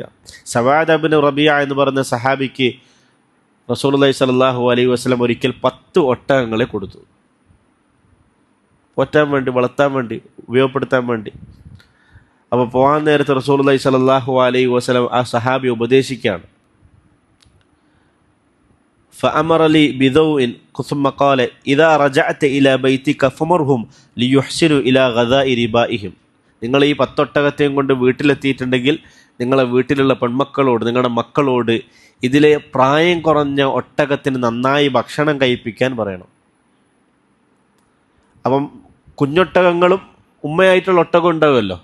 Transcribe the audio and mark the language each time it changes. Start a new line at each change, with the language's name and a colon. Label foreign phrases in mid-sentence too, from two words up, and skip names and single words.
Malayalam: സവാദ് ഇബ്നു റബീഅ എന്ന് പറയുന്ന സഹാബിക്ക്
Arabic: رسول الله صلى الله عليه وسلم
Malayalam: ഒരിക്കൽ 10 ഒട്ടകങ്ങളെ കൊടുത്തു, പോറ്റാൻ വേണ്ടി, വളർത്താൻ വേണ്ടി, ഉപയോഗപ്പെടുത്താൻ വേണ്ടി. അപ്പോൾ പോകാൻ നേരത്തെ
Arabic: رسول الله صلى الله عليه وسلم
Malayalam: ആ സഹാബി ഉപദേശിക്കുകയാണ്.
Arabic: فأمر لي بذوء ثم قال إذا رجعت إلى بيتك فمرهم ليحسنوا إلى غذاء ربائهم.
Malayalam: നിങ്ങൾ ഈ 10 ഒട്ടകത്തെയും കൊണ്ട് വീട്ടിലെത്തിയിട്ടുണ്ടെങ്കിൽ നിങ്ങളെ വീട്ടിലുള്ള പെൺമക്കളോട്, നിങ്ങളുടെ മക്കളോട് ഇതിലെ പ്രായം കുറഞ്ഞ ഒട്ടകത്തിന് നന്നായി ഭക്ഷണം കഴിപ്പിക്കാൻ പറയണം. അപ്പം കുഞ്ഞൊട്ടകങ്ങളും ഉമ്മയായിട്ടുള്ള ഒട്ടകം ഉണ്ടാവുമല്ലോ.